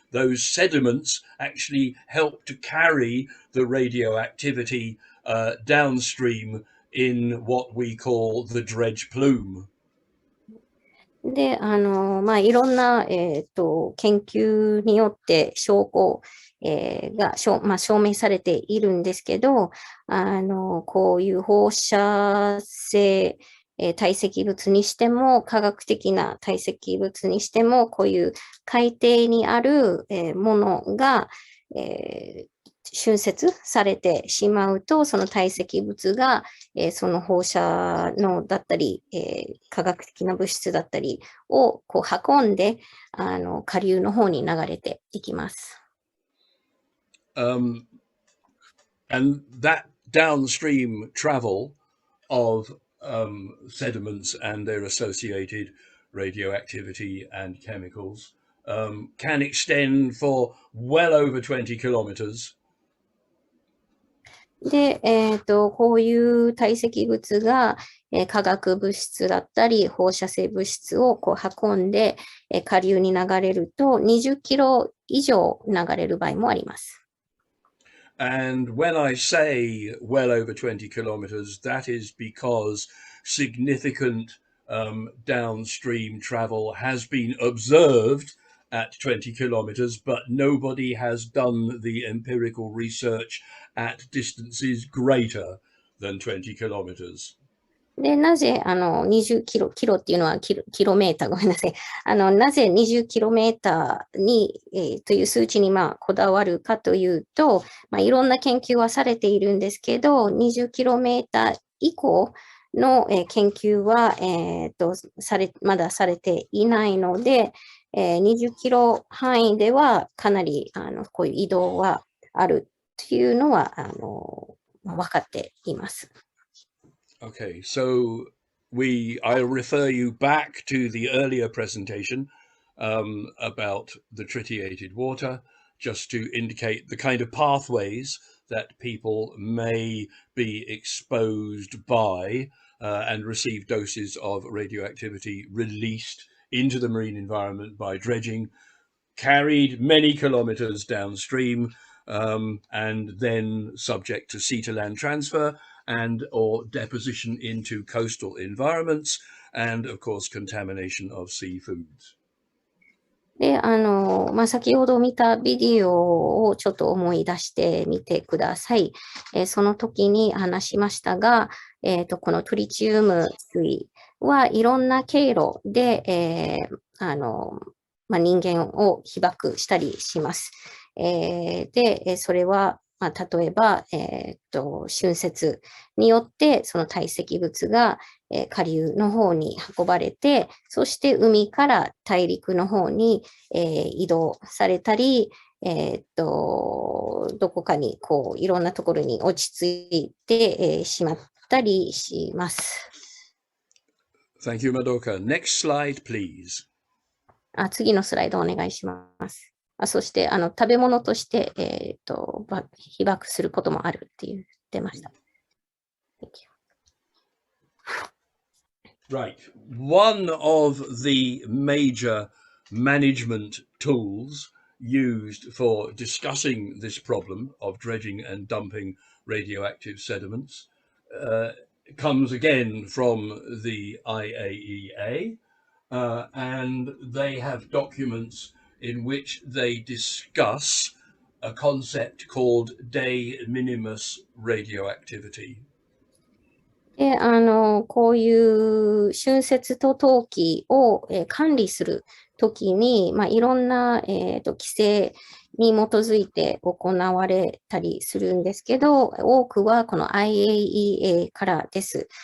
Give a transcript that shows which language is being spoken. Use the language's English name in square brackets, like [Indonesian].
[English] those sediments actually help to carry the radioactivity downstream in what we call the dredge plume. [Japanese] で、いろんな、研究によって証拠、が証明されているんですけど、こういう放射性、堆積物にしても、科学的な堆積物にしても、こういう海底にある、ものが、浚渫されてしまうと、その堆積物が、その放射能だったり、化学的な物質だったりをこう運んで、下流の方に流れていきます。 [English] And that downstream travel of sediments and their associated radioactivity and chemicals can extend for well over 20 kilometers. [Japanese] で、こういう堆積物が、化学物質だったり、放射性物質をこう運んで、下流に流れると20キロ以上流れる場合もあります。 [English] And when I say well over 20 kilometers, that is because significant downstream travel has been observed at 20 kilometers, but nobody has done the empirical research at distances greater than 20 kilometers. [Japanese] で、なぜ、20キロっていうのはキロメーター、ごめんなさい。なぜ20キロメーターに、という数値に、こだわるかというと、いろんな研究はされているんですけど、20キロメーター以降の、研究は、まだされていないので、20キロ範囲ではかなり、こういう移動はあるっていうのは、分かっています。 [English] Okay, so I'll refer you back to the earlier presentation about the tritiated water, just to indicate the kind of pathways that people may be exposed by and receive doses of radioactivity released into the marine environment by dredging, carried many kilometers downstream, and then subject to sea to land transfer and or deposition into coastal environments, and of course contamination of seafoods. [Japanese] で、先ほど見たビデオをちょっと思い出してみてください。その時に話しましたが、このトリチウム水はいろんな経路で、人間を被曝したりします。で、それは、例えば、浚渫によって、その堆積物が、下流の方に運ばれて、そして海から大陸の方に、移動されたり、どこかにこういろんなところに落ち着いて、しまったりします。 [English] Thank you, Madoka. Next slide, please. [Japanese] 次のスライドお願いします。そして、食べ物として、被曝することもあるって言ってました。 [English] Thank you. Right. One of the major management tools used for discussing this problem of dredging and dumping radioactive sediments comes again from the IAEA, and they have documents in which they discuss a concept called de minimis radioactivity. [Japanese] で、こういう浚渫と投棄を、管理するときに、いろんな、規制に基づいて行われたりするんですけど、多くはこの IAEA からです。